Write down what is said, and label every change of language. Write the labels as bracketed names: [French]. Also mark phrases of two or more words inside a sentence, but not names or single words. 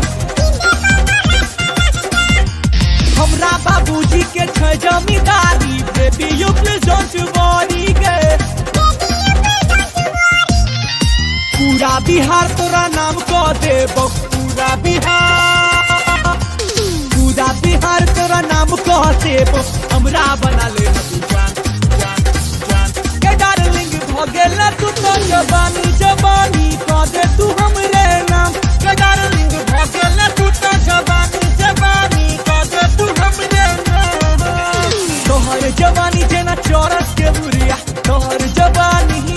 [Maithili] हमरा बाबूजी के छै जमींदारी [English] baby you please don't worry [Maithili] गे पूरा बिहार तोरा नाम को देबो पूरा बिहार तोरा नाम को देबो हमरा बना ले जान जान जान के डार्लिंग भगेला तू तो जवानी जवानी को दे तू हमरे नाम के डार्लिंग भगेला तू तो जवानी जवानी को दे तू हमरे नाम तोहर जवानी जेना चौरस के बुरिया तोहर जवानी